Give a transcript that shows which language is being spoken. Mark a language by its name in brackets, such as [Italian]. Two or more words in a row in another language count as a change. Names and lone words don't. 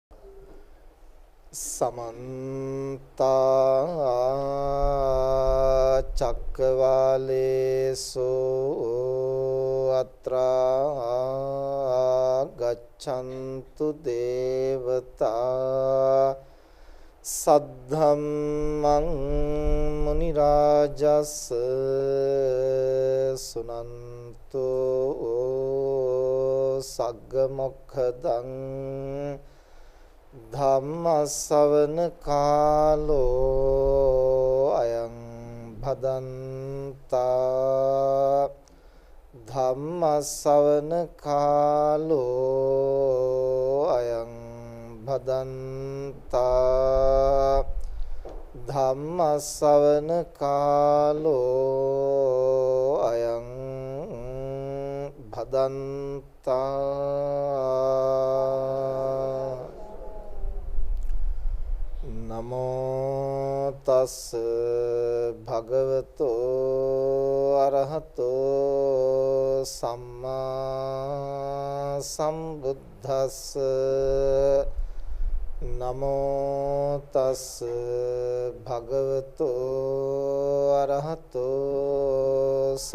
[Pali] समन्ता चक्रवालेषु अत्रा गच्छन्तु देवता सद्धम्मं मुनिराजस् सुनन्तु सग्गमोक्खदं ධම්මස්සවන කාලෝ අයං භදන්තා ධම්මස්සවන කාලෝ අයං භදන්තා ධම්මස්සවන කාලෝ අයං භදන්තා නමෝ තස් භගවතෝ අරහතෝ සම්මා සම්බුද්දස්ස නමෝ තස් භගවතෝ අරහතෝ